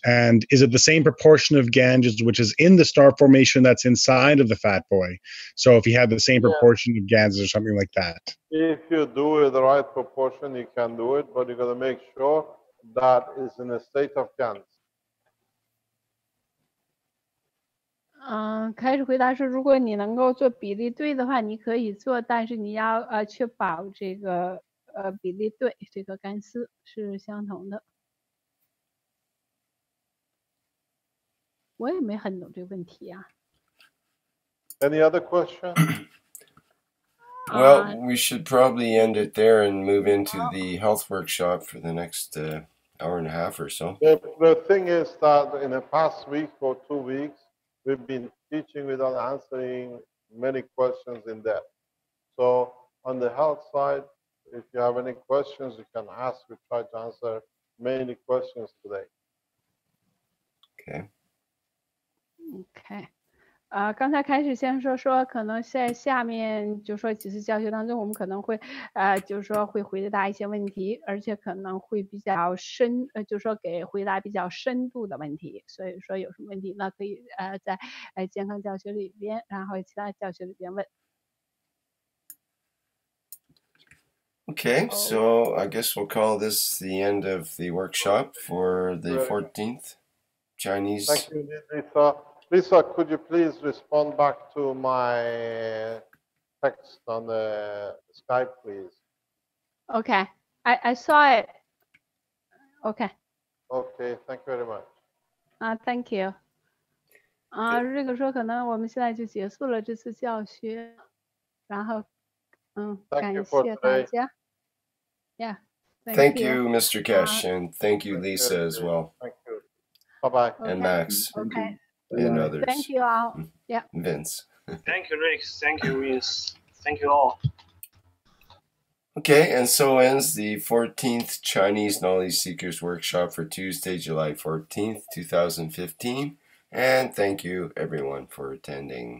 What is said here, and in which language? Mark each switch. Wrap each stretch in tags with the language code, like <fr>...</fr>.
<en>And is it the same proportion of Ganges which is in the star formation that's inside of the fat boy? So if he had the same proportion of Ganges or something like that. If you do it the right proportion, you can do it, but you got to make sure that it's in a state of Gans.</en> <zh>开始回答是，如果你能够做比例对的话，你可以做，但是你要确保这个比例对，这个干丝是相同的。我也没很懂这个问题啊。</zh> <en>Any other question? Well, we should probably end it there and move into the health workshop for the next hour and a half or so. The thing is that in the past week or 2 weeks, we've been teaching without answering many questions in depth. So on the health side, if you have any questions, you can ask. We try to answer many questions today. Okay. OK。</en> <zh>刚才开始先说可能在下面就说几次教学当中，我们可能会就是说会回答一些问题，而且可能会比较深，就是说给回答比较深度的问题。所以说有什么问题呢，可以在健康教学里边，然后其他教学里边问。</zh> <en>Okay, so I guess we'll call this the end of the workshop for the 14th Chinese. Thank you, Lisa. Lisa, could you please respond back to my text on the Skype, please? Okay, I saw it. Okay. Okay, thank you very much. Thank you.</en> <zh>这个说可能我们现在就结束了这次教学，然后感谢大家。</zh> <en>Yeah. Thank you, Mr. Kesh, and thank you, Lisa, as well. Thank you. Bye-bye. And Max. Okay. And others. Thank you all. Yeah. Vince. Thank you, Rick. Thank you, Vince. Thank you all. Okay, and so ends the 14th Chinese Knowledge Seekers Workshop for Tuesday, July 14th, 2015. And thank you, everyone, for attending.</en>